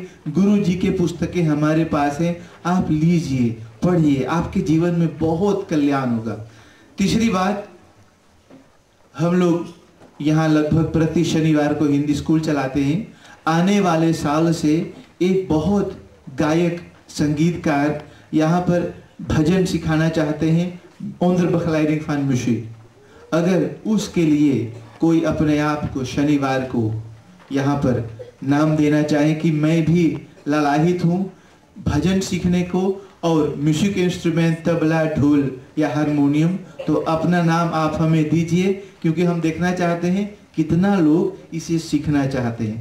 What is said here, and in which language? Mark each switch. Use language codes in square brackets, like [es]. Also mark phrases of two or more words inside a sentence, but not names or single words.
[hi] गुरु जी के पुस्तकें हमारे पास हैं, आप लीजिए, पढ़िए, आपके जीवन में बहुत कल्याण होगा। तीसरी बात, हम लोग यहाँ लगभग प्रति शनिवार को हिंदी स्कूल चलाते हैं। आने वाले साल से एक बहुत गायक संगीतकार यहाँ पर भजन सिखाना चाहते हैं, [nl] onder begeleiding van muziek। [hi] अगर उसके लिए कोई अपने आप को शनिवार को यहाँ पर नाम देना चाहे कि मैं भी ललाहित हूँ भजन सीखने को और [en] music instrument [hi] तबला, ढोल या हारमोनियम, तो अपना नाम आप हमें दीजिए, क्योंकि हम देखना चाहते हैं कितना लोग इसे सीखना चाहते हैं।